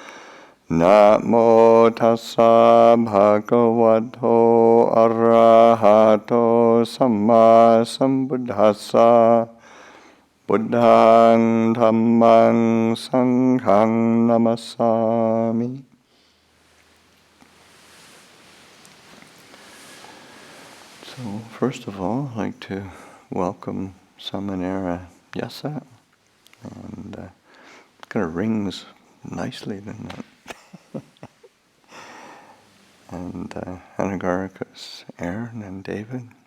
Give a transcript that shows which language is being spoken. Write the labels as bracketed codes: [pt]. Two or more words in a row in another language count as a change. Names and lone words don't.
[pi] Namo tassa bhagavato arahato samma sambuddhassa. Buddhaṃ Dhammaṃ Sanghaṃ Namasami. [en] So first of all, I'd like to welcome Sāmaṇera Yasa. And it kind of rings nicely, doesn't it? And Anagārikas, Aaron and David.